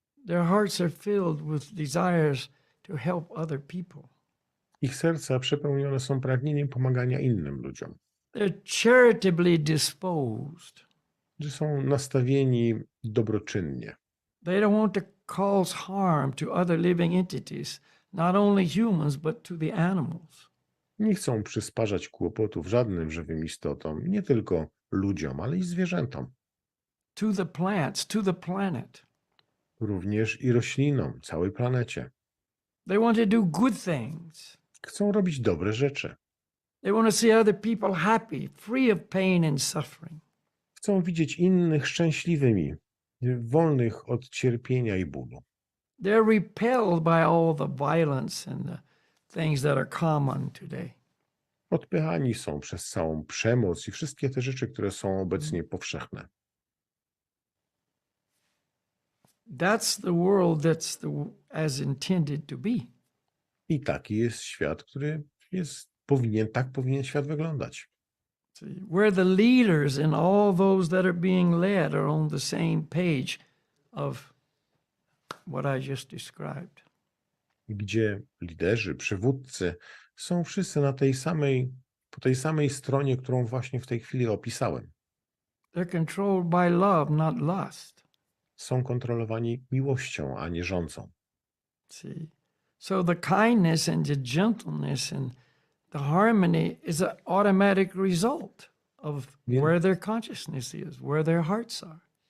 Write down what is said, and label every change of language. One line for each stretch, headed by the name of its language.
English: Their hearts are filled with desires to help other people.
Polish: Ich serca przepełnione są pragnieniem pomagania innym ludziom.
English: They're charitably disposed.
Polish: Że są nastawieni dobroczynnie.
English: They don't want to cause harm to other living entities, not only humans, but to the animals.
Polish: Nie chcą przysparzać kłopotów żadnym żywym istotom, nie tylko ludziom, ale i zwierzętom.
English: To the plants, to the planet.
Polish: Również i roślinom, całej planecie.
English: They want to do good things.
Polish: Chcą robić dobre rzeczy.
English: They want to see other people happy, free of pain and suffering.
Polish: Chcą widzieć innych szczęśliwymi, wolnych od cierpienia i bólu.
English: They're repelled by all the violence and the things that are common today.
Polish: Odpychani są przez całą przemoc i wszystkie te rzeczy, które są obecnie powszechne.
English: That's the world as intended to be.
Polish: I taki jest świat, który tak powinien świat wyglądać.
English: See, where the leaders and all those that are being led are on the same page of what I just described.
Polish: Gdzie liderzy, przywódcy są wszyscy po tej samej stronie, którą właśnie w tej chwili opisałem.
English: They're controlled by love, not lust.
Polish: Są kontrolowani miłością, a nie rządzą.
English: See, so the kindness and the gentleness and the harmony is an automatic result of where their consciousness is, where their hearts are.